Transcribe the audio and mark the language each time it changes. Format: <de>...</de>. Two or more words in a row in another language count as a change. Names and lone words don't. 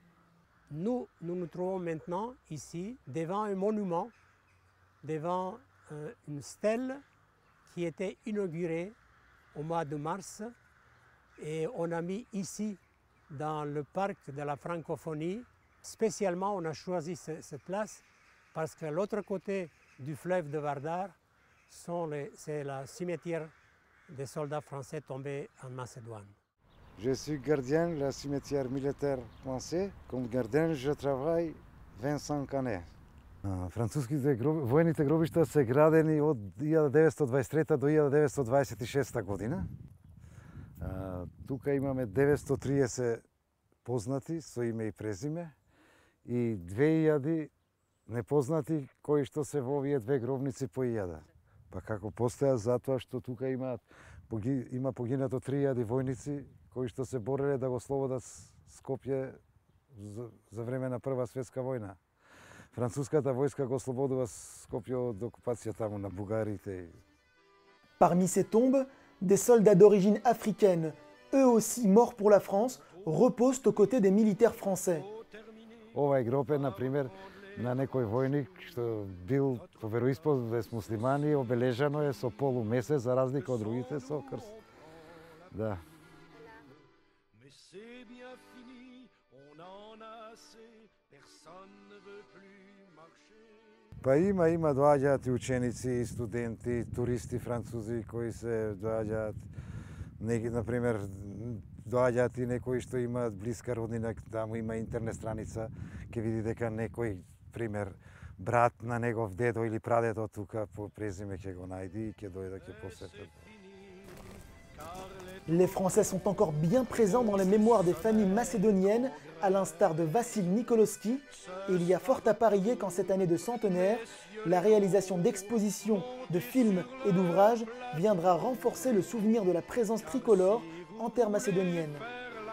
<fr>Nous nous trouvons maintenant ici devant un monument, devant une stèle qui était inaugurée au mois de mars, et on a mis ici, dans le parc de la francophonie, spécialement on a choisi cette place parce que l'autre côté du fleuve de Vardar, c'est le cimetière des soldats français tombés en Macédoine. Je suis gardien du cimetière militaire français. Comme gardien, je travaille 25 années.</fr> <mk>Француските војните гробишта се градени од 1923 до 1926 година. Тука имаме 930 познати со име и презиме и 2000 непознати кои што се во овие две гробници по 1000. Па како постоја затоа што тука има погинато 3000 војници кои што се бореле да го ослободат Скопје за време на Прва светска војна. Француската войска го ослободува Скопје од окупацијата на бугарите.</mk> <fr>Parmi ces tombes, des soldats d'origine africaine, eux aussi morts pour la France, reposent aux côtés des militaires français.</fr> <mk>Ова е гроб е, например, на некој војник што бил по вероисповест муслимани, обележано е со полумесец, за разлика од другите со крст. Да. Па има доаѓаат и ученици, и студенти, туристи французи кои се доаѓаат. Например, доаѓаат и некои што имаат блиска роднина, таму има интернет страница, ќе види дека некој, пример, брат на негов дедо или прадедо тука по презиме ќе го најди и ќе дојде ќе посетат.</mk> <fr>Les Français sont encore bien présents dans les mémoires des familles macédoniennes, à l'instar de Vassil Nikoloski, et il y a fort à parier qu'en cette année de centenaire, la réalisation d'expositions, de films et d'ouvrages viendra renforcer le souvenir de la présence tricolore en terre macédonienne.</fr>